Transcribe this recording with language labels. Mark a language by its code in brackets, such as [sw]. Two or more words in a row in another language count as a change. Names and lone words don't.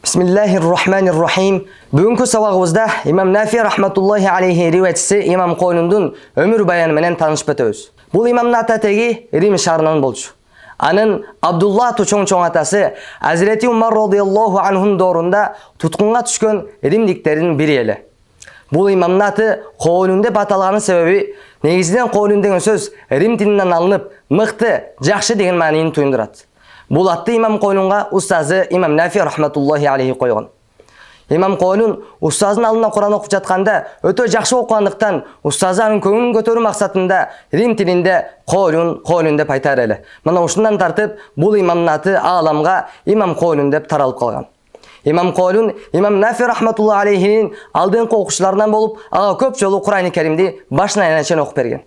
[ar] بسم الله الرحمن الرحيم. [ky] Бүгүнкү сабагыбызда имам Нафи [ar] رحمة الله عليه [ky] риваятчысы имам Колундун өмүр баяны менен таанышып өтөбүз. Бул имамдын ата теги Рим шаарынан болчу. Анын Абдулла атуу чоң атасы Азирети Умар [ar] رضي الله عنه [ky] доорунда туткунга түшкөн римдиктердин бири эле. Бул имамдын аты Колун деп аталганын себеби негизинен Колун деген сөз Рим тилинен алынып, мыкты, жакшы деген маанини туюндурат. Бул атты имам Колунга устазы имам Нафи [ar] رحمة الله عليه [ky] койгон. Имам Колун устазынын алдында Куран окуп жатканда өтө жакшы окугандыктан устазы анын көңүлүн көтөрүү максатында Рим тилинде Колун деп айтар эле. Мына ушундан тартып бул имамдын аты ааламга имам Колун деп таралып калган. Имам Колун имам Нафи [ar] رحمة الله عليه [ky] алдыңкы окуучуларынан болуп, ага көп жолу Кур'ани Керимди башынан аягына чейин окуп берген.